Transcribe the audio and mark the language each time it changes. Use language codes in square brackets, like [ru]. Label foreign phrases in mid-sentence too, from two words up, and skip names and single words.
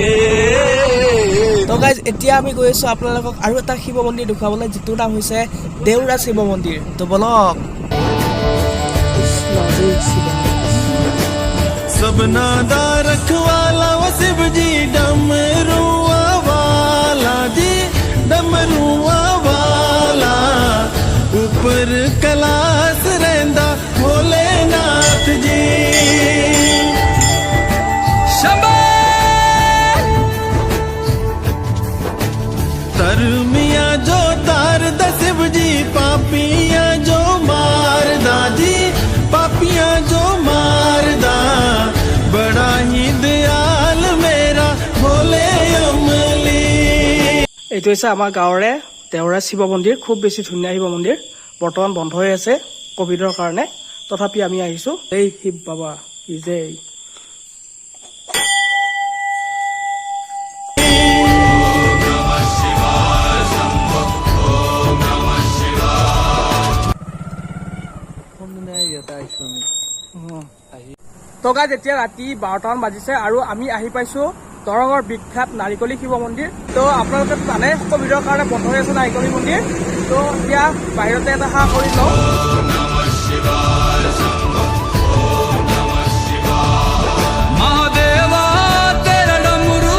[as] তো গাইজ এতিয়া আমি গৈ আছো আপোনালোকক আৰু এটা শিৱ মন্দিৰ দেখুৱাবলৈ যিটোৰ নাম হৈছে দেউৰা শিৱ মন্দিৰ তো বলক [doi] सबना दा रखवाला वो शिव जी डमरुआ वाला जी डमरुआ वाला ऊपर कैलाश रहंदा भोलेनाथ जी शंभो तरमिया जो तार दा शिव जी पापिया जो मारदा जी पापिया जो मारदा बड़ा ही दयाल मेरा भोले अमली [as] এইটো হৈছে আমাৰ গাঁৱৰে দেউৰা শিৱ মন্দিৰ খুব বেছি ধুনীয়া শিৱ মন্দিৰ বৰ্তমান বন্ধ হৈ আছে কোভিডৰ কাৰণে তথাপি আমি আহিছো এই শিৱ [hi] बाबा की जय [as] তো গাইজ এতিয়া ৰাতি 12টামান বাজিছে আৰু আমি আহি পাইছো দৰঙৰ বিখ্যাত নাৰিকলী শিৱ মন্দিৰ তো আপোনালোকে জানে কোভিডৰ কাৰণে বন্ধ হৈ আছে নাৰিকলী মন্দিৰ তো এতিয়া বাহিৰতে এটা সেৱা কৰি লওঁ [hi] महादेवा तेरा डमरू